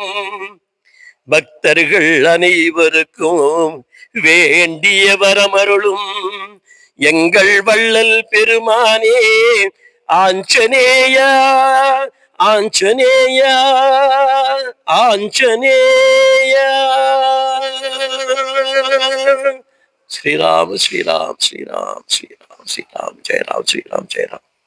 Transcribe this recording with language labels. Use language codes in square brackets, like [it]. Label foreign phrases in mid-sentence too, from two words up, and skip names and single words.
[ta] பக்தர்கள் அனைவருக்கும் வேண்டிய வரமருளும். எங்கள் வள்ளல் பெருமானே ஆஞ்சநேயா ஆஞ்சநேயா ஆஞ்சநேயா. [hi] श्री राम श्री राम श्री राम श्री राम श्री राम जय राम श्री राम जय राम.